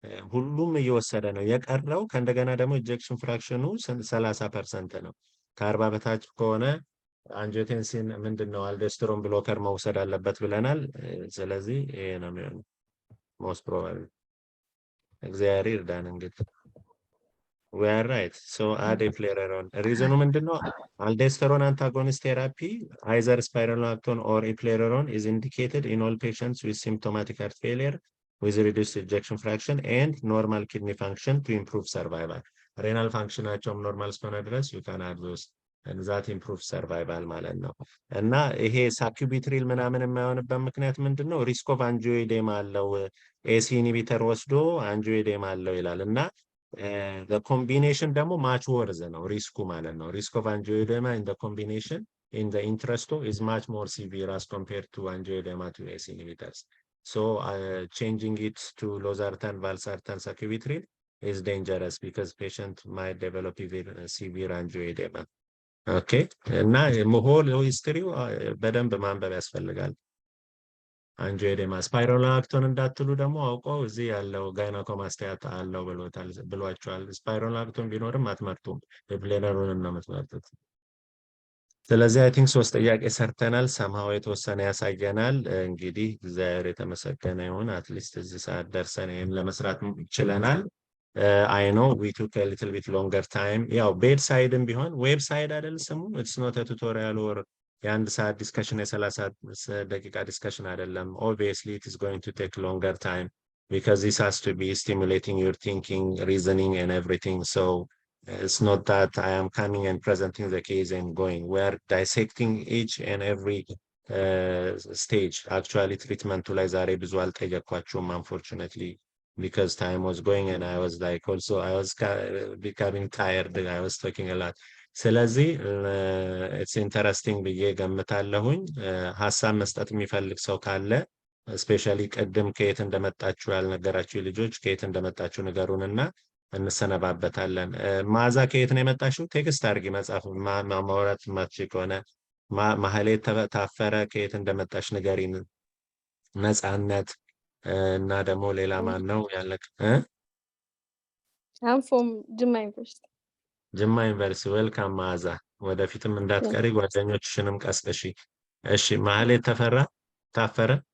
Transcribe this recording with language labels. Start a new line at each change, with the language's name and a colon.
Amharic: ሁሉም እየወሰደ ነው። የቀረው ከእንደገና ደግሞ ኢንጀክሽን ፍራክሽኑ 30% ነው። ከ40 በታች ከሆነ አንጂዮቴንሲን ምንድነው አልዶስትሮን ብሎከር መውሰድ አለበት ብለናል። ስለዚህ ይሄ ነው የሚሆነው ሞስት ፕሮባብሊ። እግዚአብሔር ይርዳን እንግዲህ።
English: we are right. So add eplerenone.
Amharic: ሪዝኑ ምንድነው?
English: aldosterone antagonist therapy either spironolactone or eplerenone is indicated in all patients with symptomatic heart failure with reduced ejection fraction and normal kidney function to improve survival.
Amharic: renal functionaቸውም ኖርማል እስከሆነ ድረስ
English: you can add those and that improves survival
Amharic: ማለት ነው። እና ይሄ ሳኪዩቢትሪል ምናምን የማይሆንበት ምክንያት ምንድነው? ሪስክ ኦፍ አንጂዮኢዴማ አለው። ኤሲ ኢንሂቢተር ወስዶ አንጂዮኢዴማ አለው ይላል እና
English: the combination
Amharic: ደግሞ
English: much worse
Amharic: ነው ሪስኩ ማለት ነው።
English: risk of angioedema in the combination in the Internist is much more severe as compared to angioedema to ACE inhibitors. So changing it to losartan, valsartan, sacubitril is dangerous because patient might develop severe angioedema.
Amharic: Okay, እና
English: whole history
Amharic: በደንብ ማንበብ ያስፈልጋል። አንጂዮዴማ ስፓይሮላክቶን እንዳትሉ ደግሞ አውቀው እዚህ ያለው ጋይናኮማስቲያ አለው ብሏቸዋል። ስፓይሮላክቶን ቢኖርም አትመርጡም፣ የፕሌነሩን ነው የምትመርጡት። ስለዚህ አይ ቲንክ 3 ጥያቄ ሰርተናል። ሰምሃው የተወሰነ ያሳየናል። እንግዲህ እግዚአብሔር የተመሰገነ ይሁን። አትሊስት እዚህ ሰዓት ደርሰን ይሄን ለመስራት ችለናል።
English: I know we took a little bit longer time.
Amharic: ያው ቤድሳይድም ቢሆን ዌብሳይት አይደል ስሙ?
English: it's not a tutorial or
Amharic: የአንድ ሰዓት ዲስከሽን የ30 ደቂቃ ዲስከሽን አይደለም።
English: obviously it is going to take longer time because this has to be stimulating your thinking, reasoning and everything. So it's not that I am coming and presenting the case and going. We are dissecting each and every stage. Actually treatment
Amharic: ላይ ዛሬ ብዙ አልጠየኳችሁም
English: unfortunately because time was going and I was like also I was becoming tired. I was talking a lot.
Amharic: ስለዚህ
English: it's interesting
Amharic: ብዬ ገምታለሁኝ። ሐሳብ መስጠት የሚፈልግ ሰው ካለ ስፔሻሊ ቅድም ከየት እንደመጣችሁ ያልነገራችሁ ልጆች ከየት እንደመጣችሁ ንገሩንና እንሰነባበታለን። ማዛ ከየት ነው የመጣችሁ? ቴክስት አድርጊ። መጻፍ ማውራት ማትችል ከሆነ ማህሌት ታፈረ ከየት እንደመጣሽ ንገሪን። ነፃነት እና ደግሞ ሌላ ማን ነው ያለክ?
English: I'm from Jimma University.
Amharic: ጅማ ዩኒቨርሲቲ ዌልካም ማዛ። ወደፊትም እንዳትቀሪ ጓደኞችሽንም ቀስቅሺ። እሺ ማህሌት ታፈረ